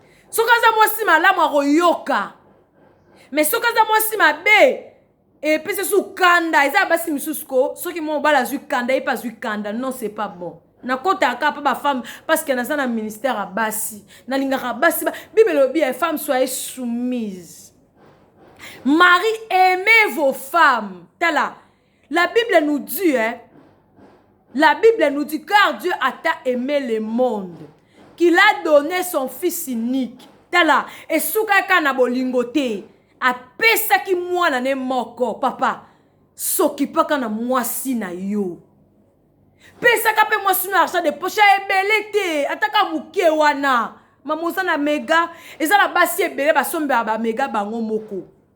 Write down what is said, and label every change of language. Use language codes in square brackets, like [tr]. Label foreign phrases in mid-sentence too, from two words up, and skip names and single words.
[ln] Soki aza mwasi malamu akoyoka. Mais soki aza mwasi mabe, epesa su kanda. Eza basi misusu ko, soki mo bala zwi kanda, ye pa zwi kanda. [fr] Non, c'est pas bon. [ln] Nakota aka pa ba femme, [fr] parce que [ln] naza na ministère à basi. Nalingaka basi ba, Bible elobi, eh, [fr] femme, soyez soumise. Marie, aimez vos femmes. Tala, la Bible nous dit, hein, la Bible nous dit, car Dieu a tant aimé le monde, qu'il a donné son fils unique. [ln] Tala, esuka eka na bolingo te. Apesaki mwana ne moko, papa. Soki paka na mwasi na yo. Pesaka pe mwasi na [fr] argent de poche [ln] ebele te, ataka muke wana. Mama oza na mega, eza na basi ebele basombe ya ba mega bango moko.